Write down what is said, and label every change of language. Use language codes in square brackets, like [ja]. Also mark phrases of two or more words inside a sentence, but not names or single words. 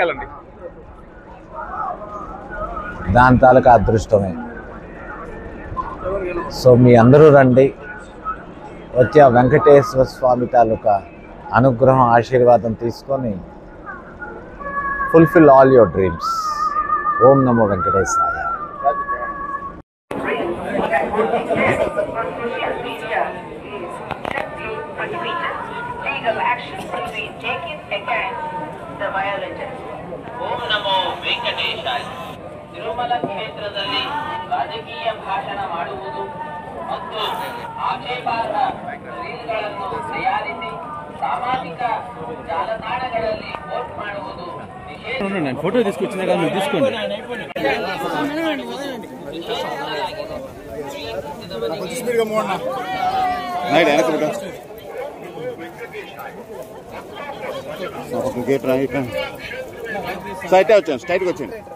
[te] దాని తాలూకా అదృష్టమే. సో మీ అందరూ రండి, వచ్చి ఆ వెంకటేశ్వర స్వామి తాలూకా అనుగ్రహం ఆశీర్వాదం తీసుకొని [en] fulfil all your dreams. [sa] ఓం నమో వెంకటేశాయ. ಓಂ ನಮೋ ವೆಂಕಟೇಶಾಯ. [kn] ತಿರುಮಲ ಕ್ಷೇತ್ರದಲ್ಲಿ ರಾಜಕೀಯ ಭಾಷಣ ಮಾಡುವುದು ಮತ್ತು ಆಕ್ಷೇಪಾರ್ಹ ರೀಲ್ಗಳನ್ನು ತಯಾರಿಸಿ ಸಾಮಾಜಿಕ ಜಾಲತಾಣಗಳಲ್ಲಿ ಪೋಸ್ಟ್ ಮಾಡುವುದು [te] నేను ఫోటో తీసుకొచ్చినా కానీ మీరు తీసుకోండి. సైట్ వచ్చాను, స్ట్రైట్గా వచ్చాను.